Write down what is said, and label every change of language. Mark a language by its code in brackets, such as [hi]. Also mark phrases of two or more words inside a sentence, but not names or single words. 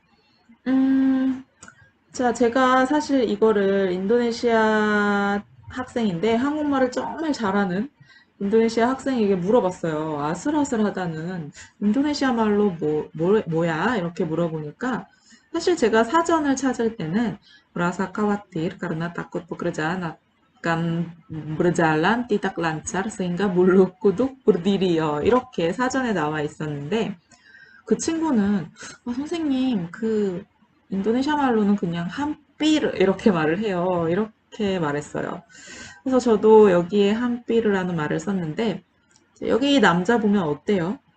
[ko] 자, 제가 사실 이거를 인도네시아 학생인데 한국말을 정말 잘하는 인도네시아 학생에게 물어봤어요. 아슬아슬하다는 인도네시아 말로 뭐야? 이렇게 물어보니까 사실 제가 사전을 찾을 때는 [id] merasa khawatir karena takut pekerjaan akan berjalan tidak lancar sehingga bulu kuduk berdiri요. [ko] 이렇게 사전에 나와 있었는데 그 친구는 선생님 그 인도네시아 말로는 그냥 함삐르 이렇게 말을 해요. 이렇게 말했어요. 그래서 저도 여기에 함삐르라는 말을 썼는데 여기 남자 보면 어때요?